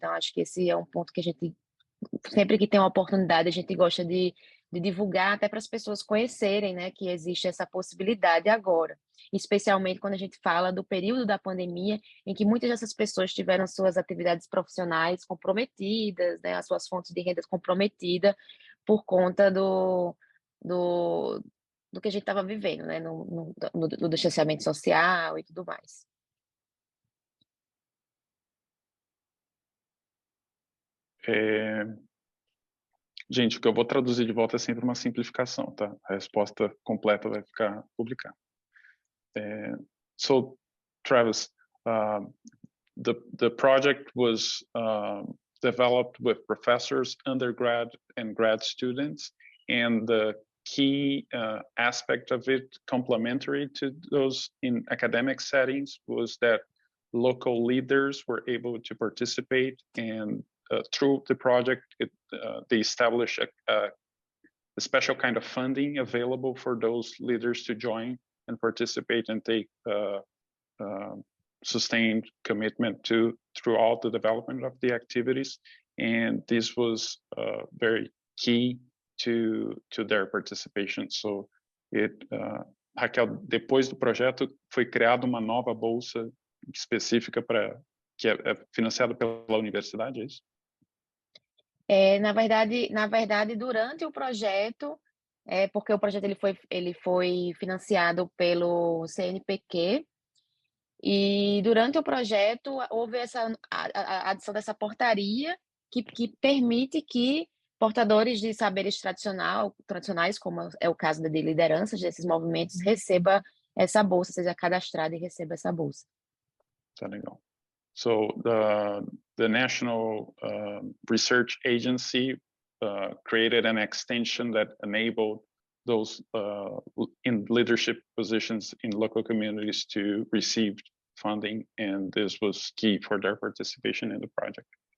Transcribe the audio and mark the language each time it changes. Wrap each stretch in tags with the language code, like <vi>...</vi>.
<pt>Então, acho que esse é um ponto que a gente, sempre que tem uma oportunidade, a gente gosta de divulgar até para as pessoas conhecerem, né, que existe essa possibilidade agora, especialmente quando a gente fala do período da pandemia, em que muitas dessas pessoas tiveram suas atividades profissionais comprometidas, né, as suas fontes de renda comprometidas por conta do que a gente estava vivendo, né, no distanciamento social e tudo mais. Gente, o que eu vou traduzir de volta é sempre uma simplificação, tá? A resposta completa vai ficar publicada.</pt> <en>So, Travis, the project was developed with professors, undergrad and grad students, and the key aspect of it, complementary to those in academic settings, was that local leaders were able to participate, and through the project, they established a special kind of funding available for those leaders to join and participate and take sustained commitment throughout the development of the activities. And this was very key to their participation.</en> <pt>So Raquel, depois do projeto foi criada uma nova bolsa específica que é financiada pela universidade, é isso? Na verdade, durante o projeto, porque o projeto ele foi financiado pelo CNPq, e durante o projeto houve a adição dessa portaria que permite que portadores de saberes tradicionais, como é o caso de lideranças desses movimentos, receba essa bolsa, seja cadastrado e receba essa bolsa. Tá legal.</pt> <en>So the National Research Agency created an extension that enabled those in leadership positions in local communities to receive funding, and this was key for their participation in the project.</en>